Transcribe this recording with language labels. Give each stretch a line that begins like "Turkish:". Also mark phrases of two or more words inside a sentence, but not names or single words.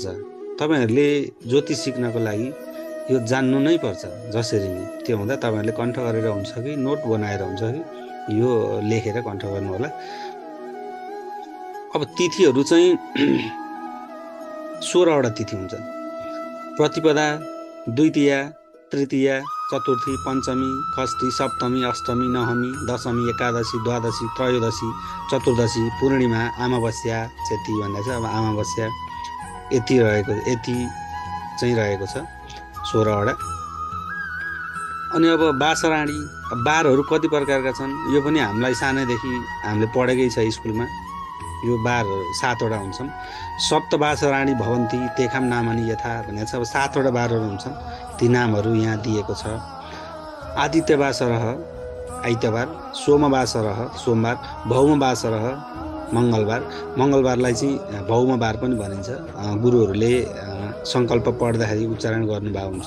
Nepali: तपाईहरुले ज्योतिष सिक्नको लागि यो जान्नु नै पर्छ जसरी नै। त्यो हुँदा तपाईहरुले कण्ठ गरेर हुन्छ कि नोट बनाएर हुन्छ कि यो लेखेर कण्ठ गर्नु होला। अब तिथिहरू चाहिँ 16वटा तिथि हुन्छन्। प्रतिपदा, द्वितीया, तृतीया, चतुर्थी, पञ्चमी, षष्ठी, सप्तमी, अष्टमी, नवमी, दशमी, एकादशी, द्वादशी, त्रयोदशी, चतुर्दशी, पूर्णिमा, अमावास्या, चेती भन्दा चाहिँ अब अमावास्या यति चाहिँ रहेको छ 16वटा। अनि अब बासराणी, बारहरू कति प्रकारका छन् यो पनि हामीलाई सानैदेखि हामीले पढेकै छ स्कुलमा। यो बार 7वटा हुन्छन्।
Sanskrit: सप्तबासराणी भवन्ति तेखाम नामनी यथा
Nepali: भनेको छ। अब 7वटा बारहरू हुन्छन्, ती नामहरू यहाँ दिएको छ। आदित्यवासरः आइतबार, सोमवासरः सोमबार, भौमवासरः मङ्गलबार। मङ्गलबारलाई चाहिँ भौमबार पनि भनिन्छ। गुरुहरूले सङ्कल्प पढ्दाखेरि उच्चारण गर्नुभएको हुन्छ।